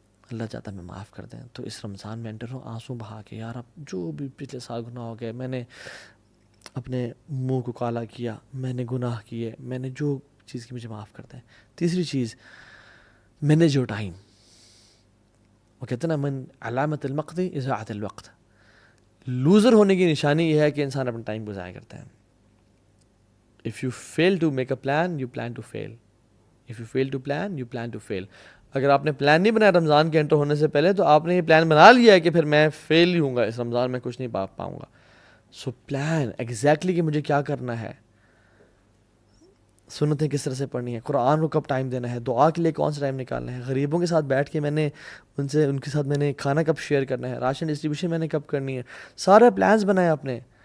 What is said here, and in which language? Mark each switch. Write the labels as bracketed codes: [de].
[ur] اللہ چاہتا ہے میں معاف کر دیں. تو اس رمضان میں انٹر ہوں آنسو بہا کے, یار اب جو بھی پچھلے سال گناہ ہو گئے, میں نے اپنے منہ کو کالا کیا, میں نے گناہ کیے, میں نے جو چیز کی, مجھے معاف کر دیں. تیسری چیز, [en] Manage your time. [ur] وہ کہتے ہیں نا [ar] من علامت المقت اضاعت الوقت. [ur] لوزر ہونے کی نشانی یہ ہے کہ انسان اپنا ٹائم کو ضائع کرتا ہے. [en] If you fail to make a plan, you plan to fail. If you fail to plan, you plan to fail. [ur] اگر آپ نے پلان نہیں بنایا رمضان کے انٹر ہونے سے پہلے, تو آپ نے یہ پلان بنا لیا ہے کہ پھر میں فیل ہی ہوں گا اس رمضان میں, کچھ نہیں پاؤں گا. [en] so plan exactly [ur] کہ مجھے کیا کرنا ہے, سنتیں کس طرح سے پڑھنی ہے, قرآن کو کب ٹائم دینا ہے, دعا کے لیے کون سا ٹائم نکالنا ہے, غریبوں کے ساتھ بیٹھ کے میں نے ان کے ساتھ میں نے کھانا کب شیئر کرنا ہے, راشن ڈسٹریبیوشن میں نے کب کرنی ہے, سارے پلانز بنائے اپنے.